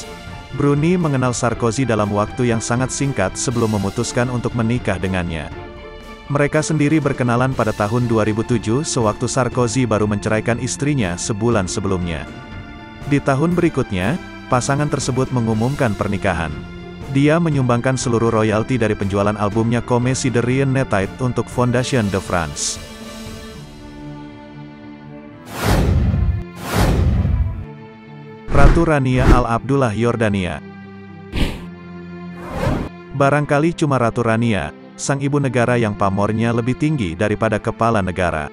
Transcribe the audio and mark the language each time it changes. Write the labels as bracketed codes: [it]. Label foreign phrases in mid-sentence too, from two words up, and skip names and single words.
[id] Bruni mengenal Sarkozy dalam waktu yang sangat singkat sebelum memutuskan untuk menikah dengannya. Mereka sendiri berkenalan pada tahun 2007 sewaktu Sarkozy baru menceraikan istrinya sebulan sebelumnya. Di tahun berikutnya, pasangan tersebut mengumumkan pernikahan. Dia menyumbangkan seluruh royalti dari penjualan albumnya Comme si de rien n'était untuk Fondation de France. Ratu Rania Al Abdullah, Yordania. Barangkali cuma Ratu Rania, sang ibu negara yang pamornya lebih tinggi daripada kepala negara.